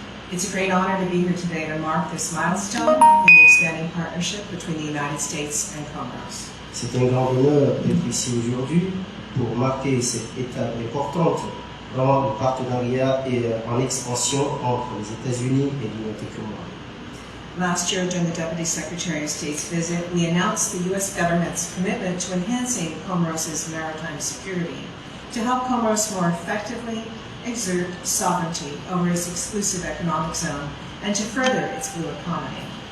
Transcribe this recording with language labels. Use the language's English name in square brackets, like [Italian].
[English] It's a great honor to be here today to mark this milestone in the expanding partnership between the United States and Comoros. [French] C'est un grand honneur d'être ici aujourd'hui pour marquer cette étape importante dans le partenariat et en expansion entre les États-Unis et l'Union des Comores. [English] Last year, during the Deputy Secretary of State's visit, we announced the U.S. government's commitment to enhancing Comoros' maritime security to help Comoros more effectively exert sovereignty over its exclusive economic zone and to further its blue economy.